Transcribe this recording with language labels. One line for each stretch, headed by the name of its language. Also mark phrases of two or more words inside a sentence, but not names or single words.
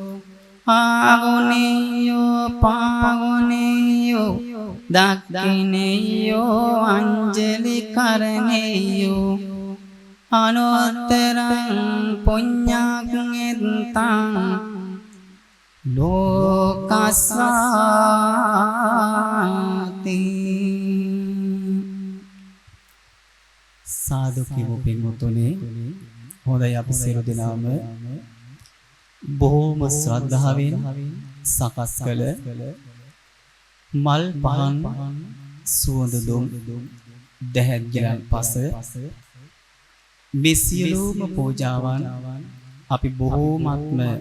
Pali: ආගුණියෝ පාගුණියෝ දක්ඛිනේයෝ අංජලි කරණේයෝ අනුත්තරං පුඤ්ඤාග්නෙත්තං
Sinhala: ලෝකස්සාති සාදු කිව්ව පින්වතුනේ හොඳයි අපි සියලු දෙනාම බොහෝම ශ්‍රද්ධාවෙන් සකස් කළ මල් පහන් සුවඳ දුම් දැහැත් ගිලන් පස මේ සියලුම පූජාවන් අපි බොහෝමත්ම